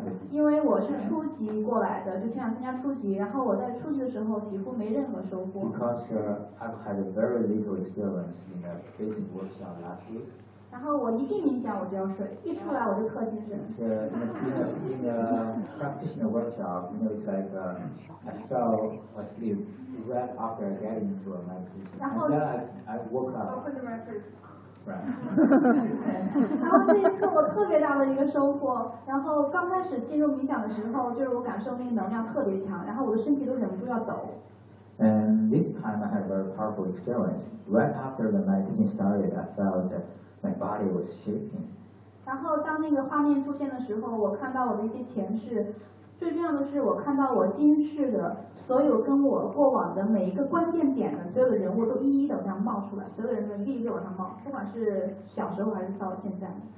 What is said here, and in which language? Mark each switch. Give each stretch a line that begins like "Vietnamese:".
Chinese: 因为我是初级过来的，就前两天加初级，然后我在初级的时候几乎没任何收获。
English: Because I've had a very little experience in the basic workshop last year.
Chinese: 然后我一进冥想我就要睡，一出来我就特精神。
English: In the practitioner workshop, you know, it's like I fell asleep right after getting into a meditation. And then I woke up. Open the record. Right.
Chinese: 然后这一刻我特别大的一个收获。然后刚开始进入冥想的时候，就是我感受那个能量特别强，然后我的身体都忍不住要抖。
English: And this time I had a very powerful experience. Right after the meditation started, I felt that. My body was shaking.
Chinese: 然后当那个画面出现的时候，我看到我的一些前世，最重要的是我看到我今世的所有跟我过往的每一个关键点的所有的人物都一一的往上冒出来，所有的人的历历往上冒，不管是小时候还是到现在。